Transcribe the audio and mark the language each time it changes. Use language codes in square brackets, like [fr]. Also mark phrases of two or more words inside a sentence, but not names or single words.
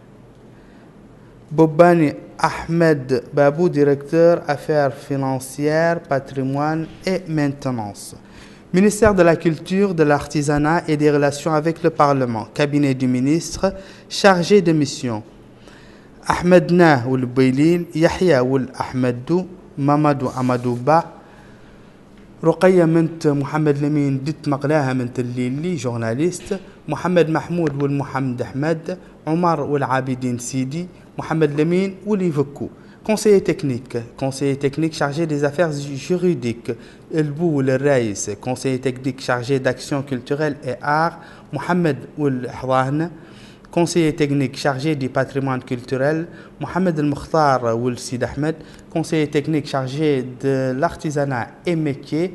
[fr] Bobani Ahmed Babou, directeur affaires financières, patrimoine et maintenance. Ministère de la Culture, de l'Artisanat et des Relations avec le Parlement. Cabinet du ministre, chargé de mission. Ahmed Nah Oul Bailil, Yahya Oul Ahmedou, Mamadou Amadou Ba. [ar] رقية منت محمد لمين دت مقلاها منت الليلي جورناليست. محمد محمود والمحمد أحمد. عمر والعابدين سيدي. محمد لمين واليفكو. [fr] Conseiller technique chargé des affaires juridiques. Elbou le Raïs, conseiller technique chargé d'action culturelle et art. Mohamed Oul Hran, conseiller technique chargé du patrimoine culturel. Mohamed El Mukhtar Oul Sid Ahmed, conseiller technique chargé de l'artisanat et métier.